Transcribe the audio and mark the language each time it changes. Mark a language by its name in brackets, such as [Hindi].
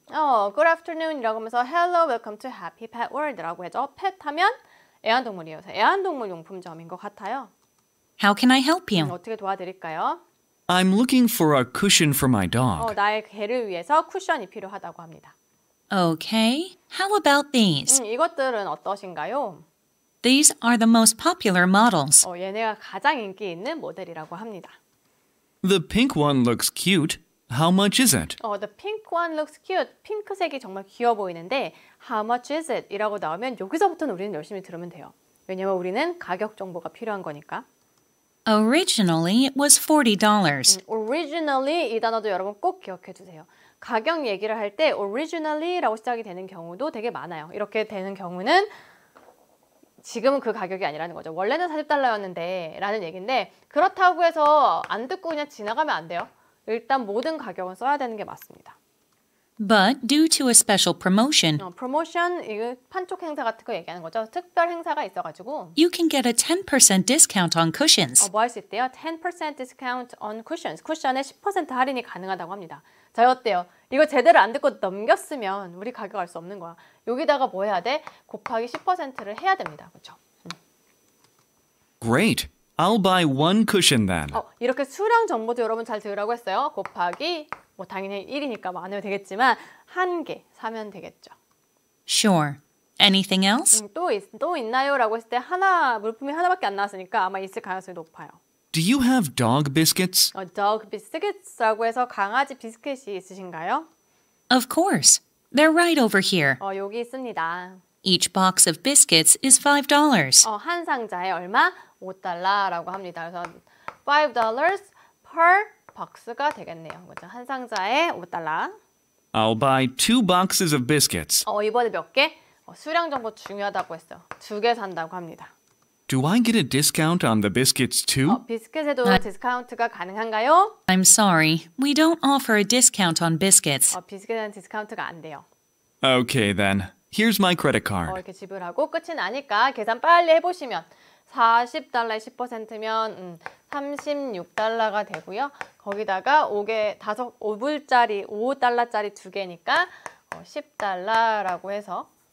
[English] Good afternoon [Korean] 이라고 하면서 [English] Hello, welcome to Happy Pet World [Korean] 라고 해죠. pet 하면 애완동물이에요. 애완동물 용품점인 것 같아요. [English] How can I help you? [Korean] 어떻게 도와드릴까요? [English] I'm looking for a cushion for my dog. [Korean] 나의 개를 위해서 쿠션이 필요하다고 합니다. [English] Okay. How about these? [Korean] 이것들은 어떠신가요? [English] These are the most popular models. [Korean] 얘네가 가장 인기 있는 모델이라고 합니다. [English] The pink one looks cute. How much is it? The pink one looks cute. [Korean] 핑크색이 정말 귀여워 보이는데 [English] How much is it? [Korean] 이라고 나오면 여기서부터는 우리는 열심히 들으면 돼요. 왜냐면 우리는 가격 정보가 필요한 거니까. [English] Originally, it was $40. [Korean] Originally 이 단어도 여러분 꼭 기억해 주세요. 가격 얘기를 할 때 originally라고 시작이 되는 경우도 되게 많아요. 이렇게 되는 경우는 지금은 그 가격이 아니라는 거죠. 원래는 $40였는데 라는 얘기인데 그렇다고 해서 안 듣고 그냥 지나가면 안 돼요. 일단 모든 가격은 써야 되는 게 맞습니다. [English] But due to a special promotion, [Korean] 프로모션, 이거 판촉 행사 같은 거 얘기하는 거죠. 특별 행사가 있어가지고 [English] you can get a 10% discount on cushions. [Korean] 뭐 할 수 있대요? [English] 10% discount on cushions. [Korean] 쿠션에 10% 할인이 가능하다고 합니다. 자, 어때요? 이거 제대로 안 듣고 넘겼으면 우리 가격 알 수 없는 거야. 여기다가 뭐 해야 돼? 곱하기 10%를 해야 됩니다. 그렇죠? [English] Great. I'll buy one cushion then. [Korean] 이렇게 수량 정보도 여러분 잘 들으라고 했어요. 곱하기 뭐 당연히 1이니까 많으면 되겠지만 한 개 사면 되겠죠. [English] Sure. Anything else? [Korean] 또 있나요? 라고 했을 때 물품이 하나밖에 안 나왔으니까 아마 있을 가능성이 높아요. [English] Do you have dog biscuits? [Korean] dog biscuits라고 해서 강아지 비스켓이 있으신가요? [English] Of course. They're right over here. [Korean] 여기 있습니다. [English] Each box of biscuits is $5. [Korean] 한 상자에 얼마? $5라고 합니다. 그래서 $5 per box가 되겠네요. 그렇죠? 한 상자에 $5. [English] I'll buy 2 boxes of biscuits. [Korean] 이번에 몇 개? 수량 정보 중요하다고 했어요. 2개 산다고 합니다. [English] Do I get a discount on the biscuits too? [Korean] 비스켓에도 디스카운트가 가능한가요? [English] I'm sorry. We don't offer a discount on biscuits. [Korean] 비스켓에는 디스카운트가 안 돼요. [English] Okay then. Here's my credit card. [Korean] 이렇게 지불하고 끝이 나니까 계산 빨리 해보시면 $40에 10%면 $36가 되고요. 거기다가 5불짜리, $5짜리 2개니까 $10라고 해서